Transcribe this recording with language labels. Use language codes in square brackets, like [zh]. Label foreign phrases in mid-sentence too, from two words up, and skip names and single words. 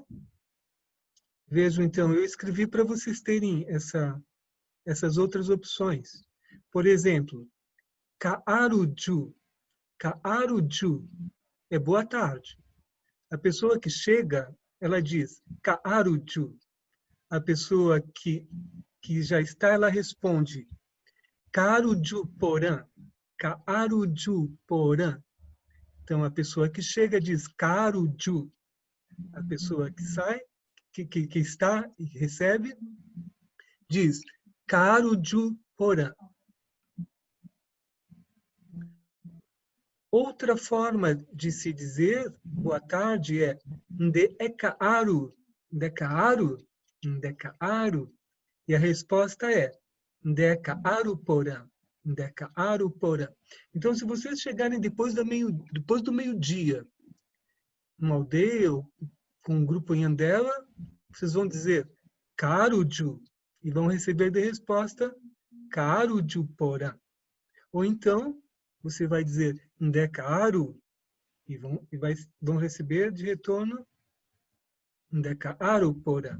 [pt] Vejam, então, eu escrevi para vocês terem essas outras opções. Por exemplo, Kaaruju. Kaaruju é boa tarde. A pessoa que chega, ela diz Kaaruju. A pessoa que já está, ela responde [gn] Kaaruju porã. Kaaruju porã. [pt] Então, a pessoa que chega diz Kaaruju. A pessoa que sai, que está e recebe, diz [gn] Kaaruju porã. [pt] Outra forma de se dizer boa tarde é Ndekaaru. [gn] Ndekaaru. Ndekaaru. [pt] E a resposta é [gn] Ndekaaru porã. Ndekaaru porã. [pt] Então, se vocês chegarem depois do meio-dia, uma aldeia ou com um grupo Yandela, vocês vão dizer Karuju e vão receber de resposta [gn] Karuju porã. [pt] Ou então, você vai dizer Ndekaaru e vão receber de retorno [gn] Ndekaaru porã.